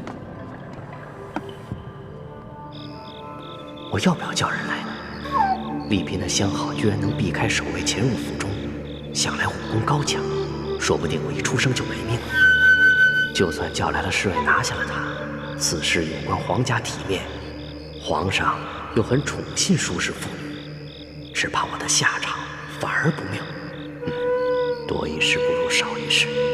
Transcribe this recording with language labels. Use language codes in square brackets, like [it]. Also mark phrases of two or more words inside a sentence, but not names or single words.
[zh] 我要不要叫人來呢？麗嬪的相好居然能避開守衛潛入府中，想來武功高強，說不定我一出生就沒命了。就算叫来了侍卫拿下了他，此事有關皇家体面，皇上又很宠信舒氏妇女，只怕我的下场反而不妙。多一事不如少一事。